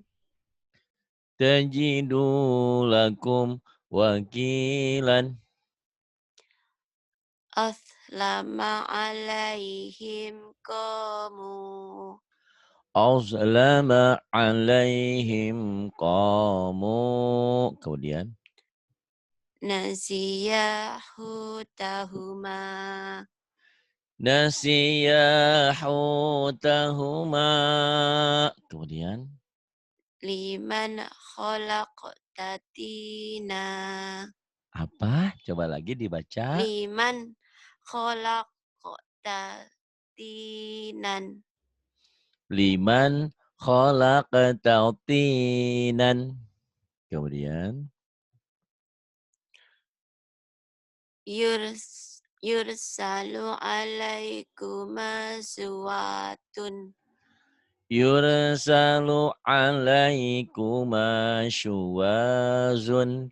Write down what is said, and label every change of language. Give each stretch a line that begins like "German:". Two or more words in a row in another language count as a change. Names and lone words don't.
Arabic: تجدوا لكم وكيلا. أسلم عليهم قامو أظلم عليهم قامو.
Indonesian: Kemudian.
Arabic: ناسيه تهما نسيا حوتهما.
Indonesian: Kemudian.
Arabic: لمن خلقت طينا
Indonesian: Apa? Coba lagi dibaca.
Arabic: لمن خلقت طينا لمن خلقت طينا.
Indonesian: Kemudian.
Arabic: يرسل عليكما شواط يرسل عليكما شواظ.